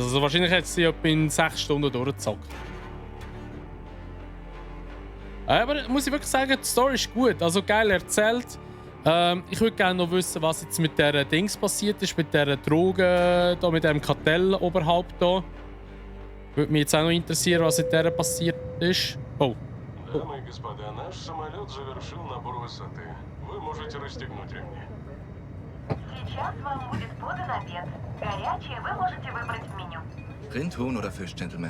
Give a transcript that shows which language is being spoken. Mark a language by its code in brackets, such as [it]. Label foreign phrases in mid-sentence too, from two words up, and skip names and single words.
[de] Also wahrscheinlich hat sie etwa in 6 Stunden durchgezockt. Aber muss ich wirklich sagen, die Story ist gut. Also geil erzählt. Ich würde gerne noch wissen, was jetzt mit der Dings passiert ist. Mit der Drogen, da, mit dem Kartell oberhalb da. Würde mich jetzt auch noch interessieren, was mit der passiert ist. Oh. [ru] Дамы и господа, наш самолет завершил набор высоты. Вы можете расстегнуть ремни. Сейчас вам будет подан обед. Горячее вы можете выбрать в меню. [de] Rind, Huhn oder Fisch, Gentlemen?